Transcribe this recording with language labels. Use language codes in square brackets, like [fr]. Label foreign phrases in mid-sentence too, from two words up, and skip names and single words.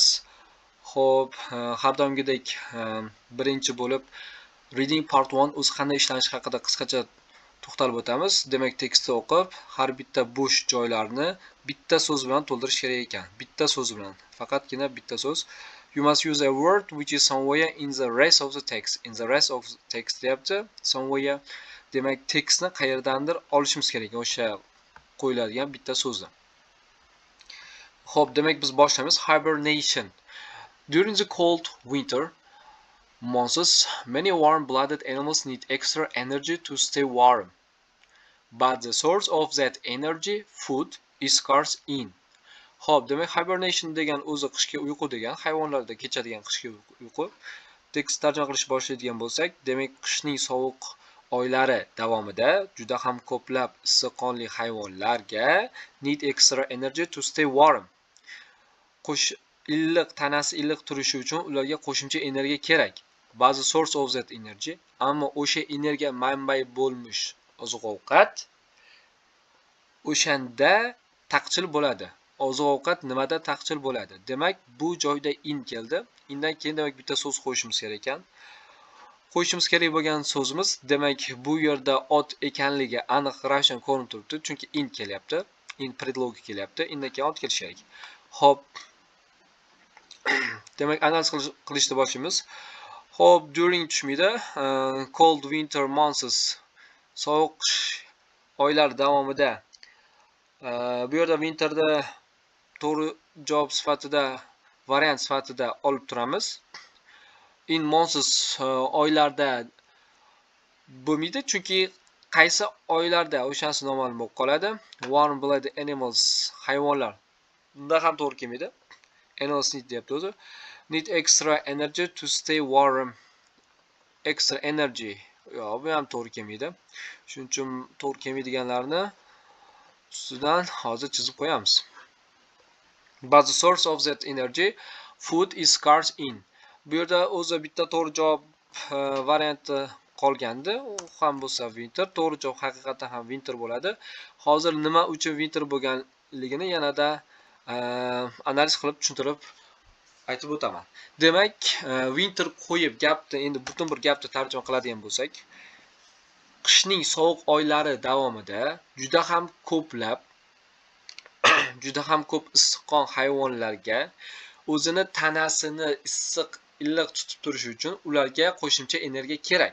[uz] Xo'p, har doimgidek birinchi bo'lib Reading Part 1 o'zi qanday ishlanishi haqida qisqacha to'xtalib o'tamiz. Demak, tekstni o'qib, har bitta bo'sh joylarni bitta so'z bilan to'ldirish kerak ekan. Bitta so'z bilan, faqatgina bitta so'z. [en] You must use a word which is somewhere in the rest of the text. In the rest of the text [uz] deyapti. [en] Somewhere. [uz] Demak, tekstni qayerdandir olishimiz kerak o'sha qo'yiladigan bitta so'zni. Xo'p, demak biz boshlaymiz. [en] Hibernation. During the cold winter months, many warm-blooded animals need extra energy to stay warm. But the source of that energy, food, is scarce in. [uz] Xo'p, demak hibernation degan o'zi qishki uyqu degan, hayvonlarda kechadigan qishki uyqu. Tekst tarjima qilish boshlaydigan bo'lsak, demak qishning sovuq oylari davomida juda ham ko'plab issiq-qonli hayvonlarga [en] need extra energy to stay warm. [uz] Illiq tanasi illiq turishi uchun ularga qo'shimcha energiya kerak. [en] But the source of that energy, [uz] ammo o'sha energiya manbai bo'lmish oziq-ovqat o'shanda taqchil bo'ladi. Oziq-ovqat nimada taqchil bo'ladi? Demak, bu joyda in keldi. Indan keyin demak bitta so'z qo'yishimiz kerak ekan. Qo'yishimiz kerak bo'lgan so'zimiz, demak, bu yerda ot ekanligi aniq ravshan ko'rinib turibdi, chunki in kelyapti. In predlogi kelyapti. Indan keyin ot kelishi kerak. Xo'p. Demak, analiz qilishni boshlaymiz. Xo'p, during tushmaydi. [en] Cold winter months, [uz] sovuq qish oylar davomida. Bu yerda winterda to'g'ri javob sifatida, variant sifatida olib turamiz. [en] In months [uz] oylarda bo'lmaydi, chunki qaysi oylarda o'shanisi noma'lum bo'lib qoladi. [en] Warm-blooded animals, [uz] hayvonlar. Bunda ham to'g'ri kelmaydi. [en] Animals need [uz] deyapti o'zi. [en] Need extra energy to stay warm. Extra energy. [uz] Yo'q, bu ham to'g'ri kelmaydi. Shuning uchun to'g'ri kelmaydiganlarni ustidan hozir chizib qo'yamiz. [en] But the source of that energy, food, is scarce in. [uz] Bu yerda o'zi bitta to'g'ri javob varianti qolgandi. U ham bo'lsa winter. To'g'ri javob haqiqatan ham winter bo'ladi. Hozir nima uchun winter bo'lganligini yanada analiz qilib tushuntirib aytib o'taman. Demak, winter qo'yib gapni endi butun bir gapni tarjima qiladigan bo'lsak, qishning sovuq oylari davomida juda ham ko'p issiqqon hayvonlarga o'zini tanasini issiq, illiq tutib turishi uchun ularga qo'shimcha energiya kerak.